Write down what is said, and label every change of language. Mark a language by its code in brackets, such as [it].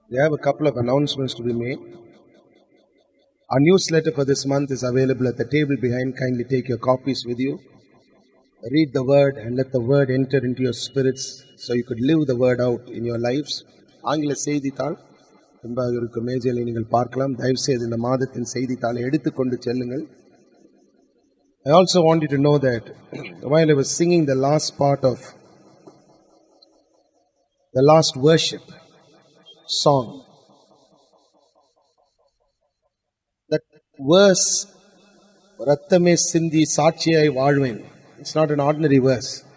[en] We have a couple of announcements to be made. Our newsletter for this month is available at the table behind. Kindly take your copies with you. Read the word and let the word enter into your spirits so you could live the word out in your lives. [ta] ஆங்கில செய்தித்தாள் என்பதாக இருக்கும் மேஜையில் நீங்கள் பார்க்கலாம். தயவு செய்து இந்த மாதத்தின் செய்தித்தாளை எடுத்துக்கொண்டு செல்லுங்கள். [en] I also want you to know that while I was singing the last part of the last worship song, that verse, [ta] Rattame Sindhi Sachiyai Vaalven, [en] it's not an ordinary verse.